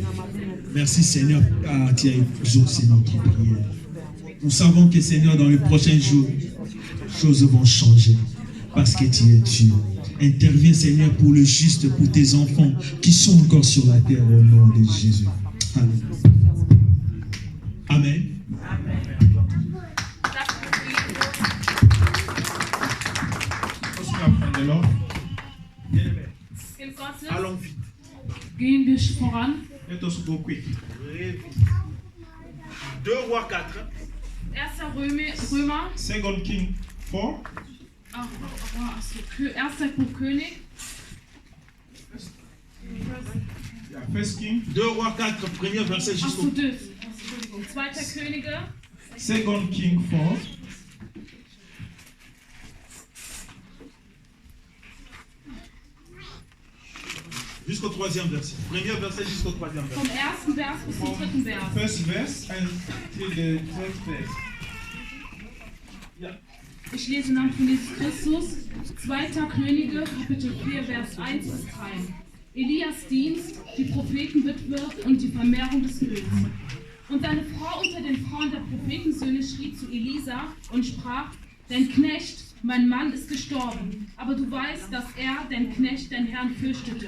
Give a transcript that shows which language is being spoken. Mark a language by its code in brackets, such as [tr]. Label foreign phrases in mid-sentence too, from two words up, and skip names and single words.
[fr] Merci, Seigneur, car tu as exaucé notre prière. Nous savons que, Seigneur, dans les prochains jours, les choses vont changer parce que tu es Dieu. Interviens, Seigneur, pour le juste, pour tes enfants qui sont encore sur la terre au nom de Jésus. Alléluia. Amen. [en] Let's clap for the Lord. [de] Kind Gottes, [fr] Allons vite. [de] gehen wir voran. [en] Let us go quick. [fr] Très vite. 2 Rois 4. 1. [de] Römer, [en] 2 King 4. [de] Erster Buch König, [en] Yeah, First King. [fr] 2 Rois 4, premier verset jusqu'au... [de] Entschuldigung, 2. Könige, [en] 2 King 4. [fr] Jusqu'au 3e verset. Premier verset jusqu'au 3e verset. [de] vom 1. Vers bis zum 3. Vers. [en] First verse and till the third verse. [de] Ich lese im Namen von Jesus Christus, 2. Könige, Kapitel 4, Vers 1 bis 3. Elias Dienst, die Prophetenwitwe und die Vermehrung des Öls. Und seine Frau unter den Frauen der Prophetensöhne schrie zu Elisa und sprach: Dein Knecht, mein Mann, ist gestorben, aber du weißt, dass er, dein Knecht, dein Herrn fürchtete.